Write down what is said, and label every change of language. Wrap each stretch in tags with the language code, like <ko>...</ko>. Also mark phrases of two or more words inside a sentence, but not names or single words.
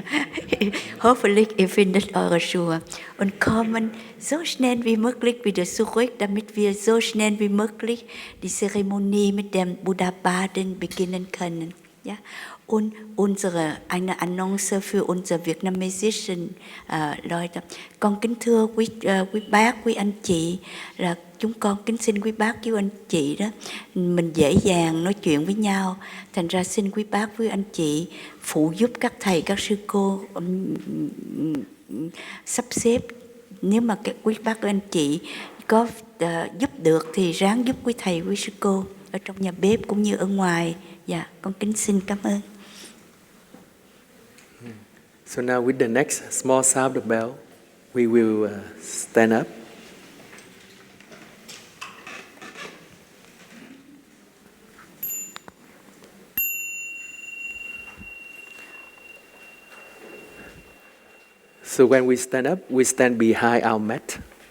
<de>Hoffentlich ihr findet eure Schuhe und kommen so schnell wie möglich wieder zurück, damit wir so schnell wie möglich die Zeremonie mit dem Buddha-Baden beginnen können. Ja? Und eine Annonce für unsere vietnamesischen Leute.</de> <vi>Con kính thưa quý bác, quý anh chị, là chúng con kính xin quý bác, quý anh chị đó, mình dễ dàng nói chuyện với nhau. Thành ra xin quý bác, quý anh chị phụ giúp các thầy, các sư cô sắp xếp. Nếu mà các quý bác, quý anh chị có giúp được thì ráng giúp quý thầy, quý sư cô ở trong nhà bếp cũng như ở ngoài. Dạ, con kính xin cảm ơn.</vi> <en>So now with the next small sound of the bell, we will stand up. So when we stand up, we stand behind our mat.</en>